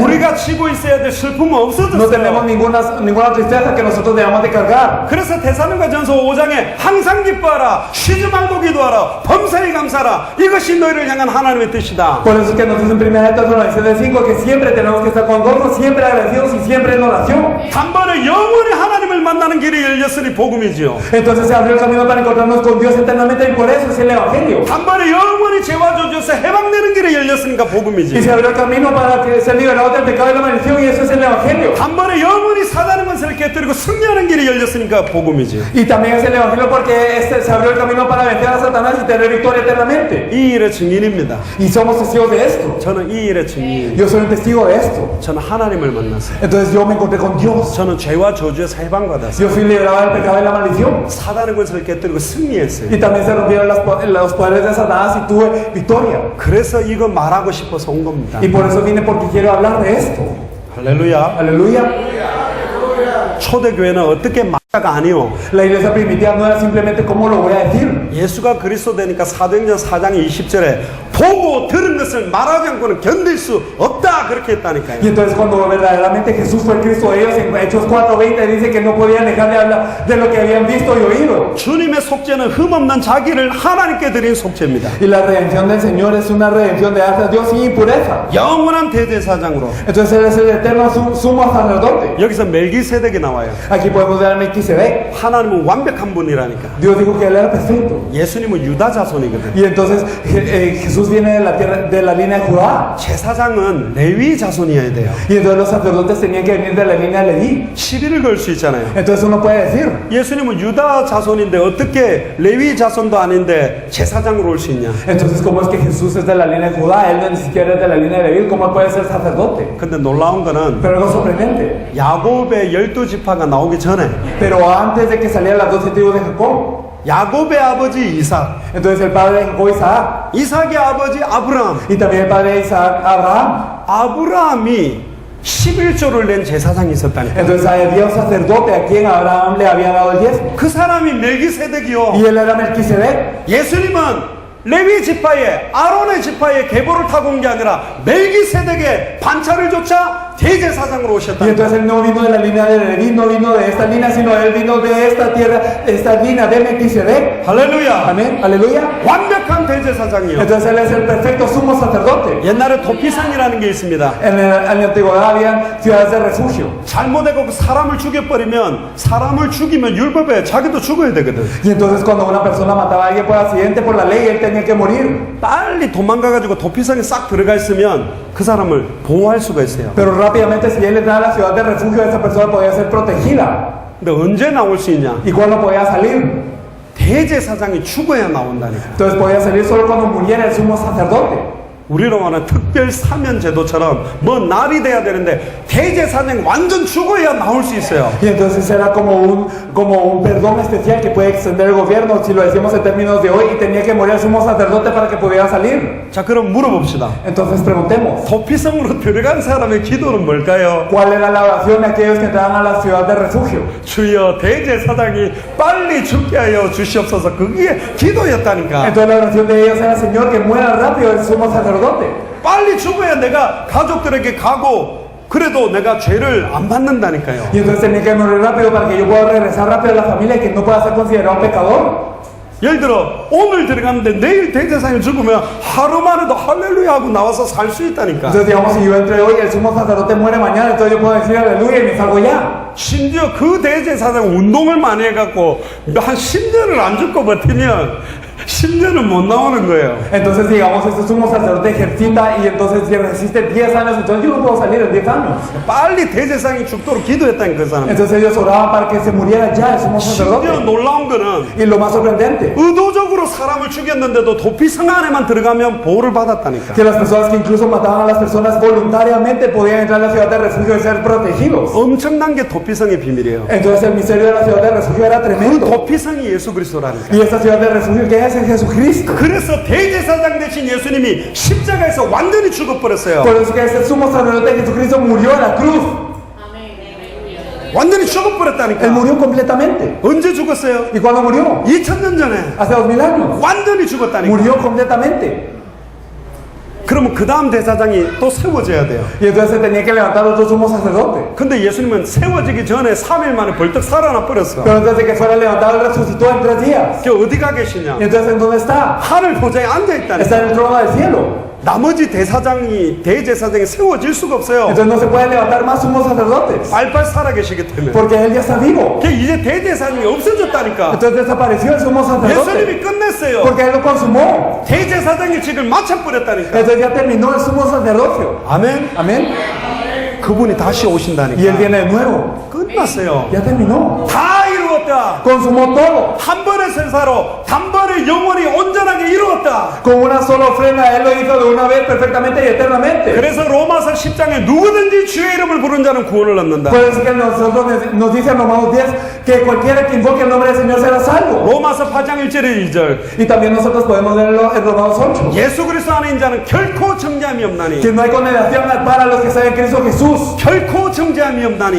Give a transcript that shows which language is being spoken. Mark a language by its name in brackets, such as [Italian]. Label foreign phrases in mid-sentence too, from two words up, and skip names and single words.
[Korean] 우리가 지고 있어야 될 슬픔은 [Spanish] No tenemos [Korean] 없어졌어요. [Spanish] ninguna tristeza que nosotros debamos de cargar. [Korean] 그래서 데살로니가 전서 5장에 항상 기뻐하라, 쉬지 말고 기도하라, 범사에 감사하라. 이것이 너희를 향한 하나님의 뜻이다. [Spanish] Por eso es que nos dice en 1 Tesalonicenses 5 que siempre tenemos que estar con gozo, siempre agradecidos y siempre en oración. [Korean] 단번에 영원히 하나님을 만나는 길이 열렸으니 복음이지요. [Spanish] Entonces se abrió el camino para encontrarnos con Dios eternamente y por eso es el Evangelio. [Korean] 단번에 영원히 죄와 저주에서 해방되는 길이 열렸으니까 [Spanish] Y [Korean] 복음이지. [Spanish] se abrió el camino para que ser liberados del pecado y la maldición y eso es el Evangelio. [Korean] 단번에 영원히 사단의 권세를 깨뜨리고 승리하는 길이 열렸으니까 복음이지. [Spanish] Y también es el Evangelio porque se abrió el camino para vencer a Satanás y tener victoria eternamente. [Korean] 이 일의 증인입니다. [Spanish] Y somos testigos de esto. [Korean] 저는 이 일의 증인입니다. [Spanish] Yo soy un testigo de esto. [Korean] 저는 하나님을 만났어요. [Spanish] Entonces yo me encontré con Dios. [Korean] 저는 죄와 저주에서 해방받았어요. [Spanish] Yo fui liberado del pecado y la maldición. [Korean] 사단의 권세를 깨뜨리고 승리했어요. [Spanish] Y también se rompieron los poderes de Satanás y tuve victoria. [Korean] 그래서 이거 말하고 싶어서 온 겁니다. [Spanish] Y por eso vine porque quiero hablar de esto. [Korean] 할렐루야. [Spanish] Aleluya. [Korean] 초대교회는 어떻게 말하가 아니요. [Spanish] La iglesia primitiva no era simplemente cómo lo voy a decir. [Korean] 예수가 그리스도 되니까 사도행전 4장 20절에 보고 들은 것을 말하지 않고는 견딜 수 없다 그렇게 했다니까요. [Spanish] Y entonces cuando verdaderamente Jesús fue el Cristo de ellos, en Hechos 4:20 dice que no podían dejar de hablar de lo que habían visto y oído. [Korean] 주님의 속죄는 흠없는 자기를 하나님께 드린 속죄입니다. [Spanish] Y la redención del Señor es una redención de arte a Dios sin impureza. [Korean] 영원한 대제사장으로. [Spanish] Entonces Él es el eterno sumo sacerdote. [Korean] 여기서 멜기세덱이 나와요. [Spanish] Aquí podemos ver a Melquisedec. [Korean] 하나님은 완벽한 분이라니까. [Spanish] Dios dijo que Él era perfecto. [Korean] 예수님은 유다 자손이거든. [Spanish] Y entonces Jesús viene de la tierra, de la línea de Judá. [Korean] 제사장은 레위 자손이어야 돼요. [Spanish] Y entonces los sacerdotes tenían que venir de la línea de Leví. [Korean] 시비를 걸 수 있잖아요. [Spanish] Entonces uno puede decir, [Korean] 예수님은 유다 자손인데 어떻게 레위 자손도 아닌데 제사장으로 올 수 있냐? [Spanish] entonces ¿cómo es que Jesús es de la línea de Judá? Él no ni siquiera es de la línea de Leví. ¿Cómo puede ser sacerdote? [Korean] 근데 놀라운 거는 [Spanish] Pero algo sorprendente. [Korean] 야곱의 12지파가 나오기 전에 [Spanish] Pero antes de que salieran las 12 tribus de Jacob, [Korean] 야곱의 아버지 이삭, [Spanish] entonces el padre de Jacob, Isaac, [Korean] 이삭의 아버지 아브라함, [Spanish] y también el padre de Isaac, Abraham. [Korean] 아브라함이 11조를 낸 제사장이 있었다니까. [Spanish] Entonces había un sacerdote a quien Abraham le había dado el diezmo. [Korean] 그 사람이 멜기세덱이요. [Spanish] Y él era Melquisedec. [Korean] 예수님은 레위 지파에 아론의 지파에 계보를 타고 온 게 아니라 멜기세덱의 반차를 쫓아 대제사장으로 [Spanish] Y [Korean] 오셨다. [Spanish] entonces él no vino de la línea de Leví, no vino de esta línea, sino él vino de esta tierra, esta línea de Melquisedec. [Korean] 할렐루야. [Spanish] Amén, aleluya. [Korean] 완벽한 대제사장이요. [Spanish] Entonces él es el perfecto sumo sacerdote. [Korean] 옛날에 도피산이라는 게 있습니다. [Spanish] En la antigüedad había ciudades de refugio. [Korean] 잘못하고 사람을 죽여버리면 사람을 죽이면 율법에 자기도 죽어야 되거든. [Spanish] Y entonces cuando una persona mataba a alguien por accidente, por la ley, él tenía que morir. [Korean] 빨리 도망가가지고 도피성에 싹 들어가 있으면 그 사람을 보호할 수가 있어요. [Spanish] Pero rápidamente si él entraba a la ciudad de refugio, esa persona podía ser protegida. [Korean] 근데 언제 나올 수 있냐? [Spanish] ¿Y cuándo podía salir? [Korean] 대제사장이 죽어야 나온다니까. [Spanish] Entonces podía salir solo cuando muriera el sumo sacerdote. [Korean] 우리로 말하는 특별 사면 제도처럼 뭐 날이 돼야 되는데 대제사장 완전 죽어야 나올 수 있어요. [Spanish] Y entonces era como un perdón especial que puede extender el gobierno, si lo decimos en términos de hoy, y tenía que morir el sumo sacerdote para que pudiera salir. [Korean] 자, 그럼 물어봅시다. [Spanish] Entonces preguntemos, [Korean] 도피성으로 들어간 사람의 기도는 뭘까요? ¿cuál era la oración de aquellos que entraban a la ciudad de refugio? 주여 대제사장이 빨리 죽게 하여 주시옵소서. 그게 기도였다니까. [Spanish] Entonces la oración de ellos era, Señor, que muera rápido el sumo sacerdote. [Korean] 빨리 죽어야 내가 가족들에게 가고 그래도 내가 죄를 안 받는다니까요. [Spanish] Y entonces tenía que morir rápido para que yo pueda regresar rápido a la familia y que no pueda ser considerado un pecador. [Korean] 예를 들어 오늘 들어갔는데 내일 대제사장이 죽으면 하루 만에도 할렐루야 하고 나와서 살 수 있다니까. [Spanish] Entonces digamos si yo entré hoy y el sumo sacerdote muere mañana, entonces yo puedo decir aleluya y me salgo ya. [Korean] 심지어 그 대제사장 운동을 많이 해갖고 한 10년을 안 죽고 버티면 10년은 못 나오는 거예요. [Spanish] Entonces digamos este sumo sacerdote ejercita y entonces si resiste 10 años, entonces yo no puedo salir en 10 años. [Korean] 빨리 대제사장이 죽도록 기도했다니까 그 사람. [Spanish] Entonces ellos oraban para que se muriera ya el sumo [Korean] 심지어 [Spanish] sacerdote. [Korean] 놀라운 거는 [Spanish] Y lo más sorprendente, [Korean] 의도적으로 사람을 죽였는데도 도피성 안에만 들어가면 보호를 받았다니까. [Spanish] que las personas que incluso mataban a las personas voluntariamente podían entrar a la ciudad de refugio y ser protegidos. [Korean] 엄청난 게 도피성의 비밀이에요. [Spanish] Entonces el misterio de la ciudad de refugio era [Korean] 그 [Spanish] tremendo. [Korean] 도피성이 예수 그리스도라니까. [Spanish] Y esta ciudad de refugio que es Jesucristo. [Korean] 그래서 대제사장 대신 예수님이 십자가에서 완전히 죽어버렸어요. [Spanish] Por eso que ese sumo sacerdote de Jesucristo murió en la cruz. [Korean] 완전히 [Spanish] Él [Korean] 죽어버렸다니까. [Spanish] murió completamente. [Korean] 언제 죽었어요? [Spanish] ¿Y cuándo murió? [Korean] 2000년 전에 [Spanish] Hace 2000 años. [Korean] 완전히 죽었다니까. [Spanish] Murió completamente. [Korean] 그러면 그 다음 대사장이 또 세워져야 돼요. [Spanish] Y entonces se tenía que levantar otro sumo sacerdote. [Korean] 근데 예수님은 세워지기 전에 3일 만에 벌떡 살아나 버렸어. [Spanish] Pero antes de que fuera levantado, él resucitó en 3 días. [Korean] 그 어디 가 계시냐? [Spanish] Y entonces, ¿en dónde está? [Korean] 하늘 보좌에 앉아 [Spanish] Está [Korean] 있다니까. [Spanish] en el trono del cielo. [Korean] 나머지 대제사장이 세워질 수가 없어요. [Spanish] Entonces no se pueden levantar más sumos sacerdotes. [Korean] 빨빨 살아 계시기 때문에. [Spanish] Porque él ya está vivo. [Korean] 그 이제 대제사장이 없어졌다니까. [Spanish] Entonces desapareció el sumo sacerdote. [Korean] 예수님이 끝냈어요. [Spanish] Porque él lo consumó. [Korean] 대제사장이 지금 마쳐버렸다니까. [Spanish] Entonces ya terminó el sumo sacerdocio. [Korean] 아멘. [Spanish] Amén. [Korean] 그분이 다시 [Spanish] Y él [Korean] 오신다니까. [Spanish] viene de nuevo. [Korean] 끝났어요. [Spanish] Ya terminó. [Korean] 다 이루었다. [Spanish] Consumó todo. [Korean] 한 번의 생사로 단번에 영원히 온전하게 이루었다. [Spanish] Con una sola ofrenda, él lo hizo de una vez perfectamente y eternamente. [Korean] 그래서 로마서 10장에 누구든지 주의 이름을 부른 자는 구원을 얻는다. [Spanish] Por eso que nosotros nos dice en Romanos 10 que cualquiera que invoque el nombre del Señor será salvo. [Korean] 로마서 8장 1절에 2절. [Spanish] Y también nosotros podemos leerlo en Romanos 8. [Korean] 예수 그리스도 안에 있는 자는 결코 정죄함이 없나니. [Spanish] Que no hay condenación para los que están en Cristo Jesús. [Korean] 결코 정죄함이 없나니.